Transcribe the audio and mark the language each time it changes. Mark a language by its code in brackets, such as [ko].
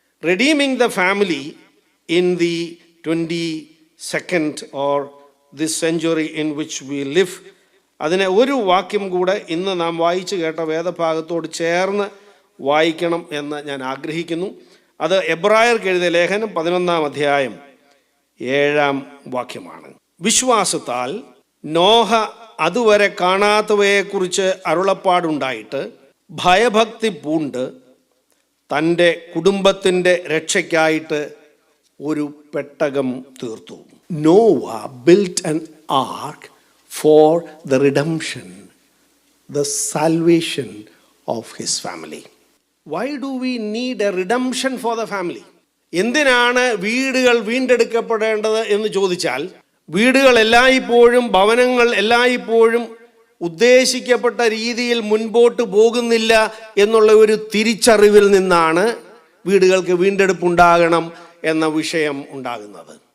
[en] Redeeming the family in the 22nd or this century in which we live. [ml] അതിനെ ഒരു വാക്യം കൂടെ ഇന്ന് നാം വായിച്ചു കേട്ട വേദഭാഗത്തോട് ചേർന്ന് വായിക്കണം എന്ന് ഞാൻ ആഗ്രഹിക്കുന്നു. അത് എബ്രായർക്ക് എഴുതിയ ലേഖനം 11-ാം അധ്യായം 7-ാം വാക്യമാണ്. വിശ്വാസത്താൽ നോഹ അതുവരെ കാണാത്തവയെക്കുറിച്ച് അരുളപ്പാടുണ്ടായിട്ട് ഭയഭക്തി പൂണ്ട് തൻ്റെ കുടുംബത്തിൻ്റെ രക്ഷയ്ക്കായിട്ട് ഒരു പെട്ടകം തീർത്തു. [en] Noah built an ark for the redemption, the salvation of his family. Why do we need a redemption for the family? [ml] എന്തിനാണ് വീടുകൾ വീണ്ടെടുക്കപ്പെടേണ്ടത് എന്ന് ചോദിച്ചാൽ, വീടുകൾ എല്ലായ്പ്പോഴും, ഭവനങ്ങൾ എല്ലായ്പ്പോഴും ഉദ്ദേശിക്കപ്പെട്ട രീതിയിൽ മുൻപോട്ട് പോകുന്നില്ല എന്നുള്ള ഒരു തിരിച്ചറിവിൽ നിന്നാണ് വീടുകൾക്ക് വീണ്ടെടുപ്പുണ്ടാകണം എന്ന വിഷയം ഉണ്ടാകുന്നത്.